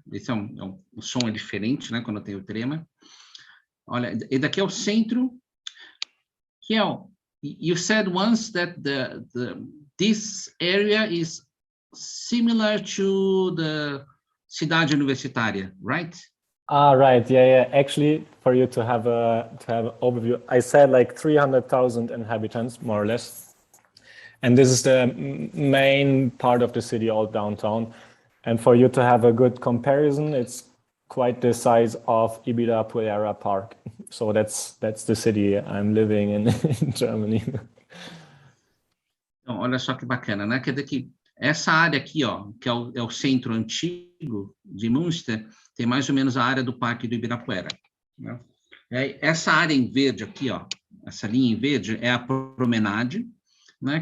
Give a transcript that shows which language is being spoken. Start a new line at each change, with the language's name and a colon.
Portuguese: Esse o som é diferente, né? Quando tem o trema. Olha, e daqui é o centro.
English: Kiel, you said once that this area is similar to the cidade universitária, right? Right. Yeah. Actually, for you to have an overview, I said like 300,000 inhabitants, more or less. And this is the main part of the city, all downtown. And for you to have a good comparison, it's quite the size of Ibirapuera Park. So that's the city I'm living in Germany.
Portuguese: Então, olha só que bacana, né? Quer dizer que essa área aqui, ó, que é o centro antigo de Münster, tem mais ou menos a área do Parque do Ibirapuera, né? Essa área em verde aqui, ó, essa linha em verde é a promenade, né?